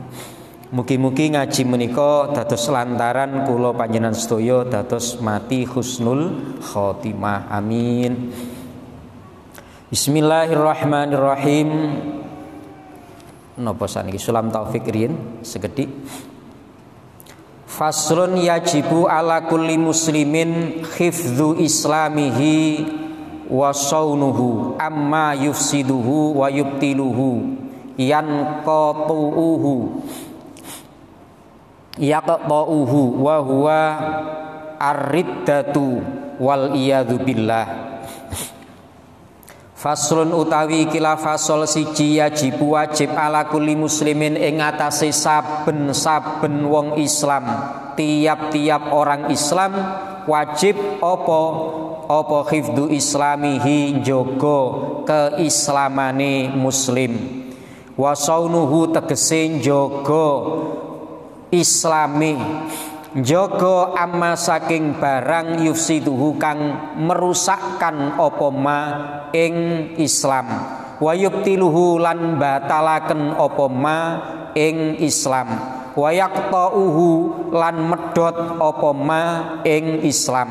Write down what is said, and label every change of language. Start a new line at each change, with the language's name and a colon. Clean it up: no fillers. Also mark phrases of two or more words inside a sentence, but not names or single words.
Javanese: Mugi-mugi ngaji menika dados lantaran kula panjenengan sedaya dados mati husnul khotimah. Amin. Bismillahirrahmanirrahim. Napa saniki sulam taufik riyin segedhik.
Arabic: فصل يجب على كل مسلم حفظ إسلامه وصونه عما يفسده ويبطله ينقطه يقطعه وهو الردة والعياذ بالله.
Javanese: Faslun utawi kila fasol siji yajibu wajib
Arabic: على كل مسلم
Javanese: ing atase saben-saben wong Islam,
Indonesian: tiap-tiap orang Islam wajib apa
Arabic: حفظ إسلامه,
Javanese: njaga keislamane muslim,
Arabic: وصونه
Javanese: tegese njaga islami, njaga amma saking barang yufsiduhu kang merusakkan apa ma ing Islam,
Arabic: ويبطله
Javanese: lan batalaken apa ma ing Islam,
Arabic: ويقطعه
Javanese: lan medhot apa ma ing Islam.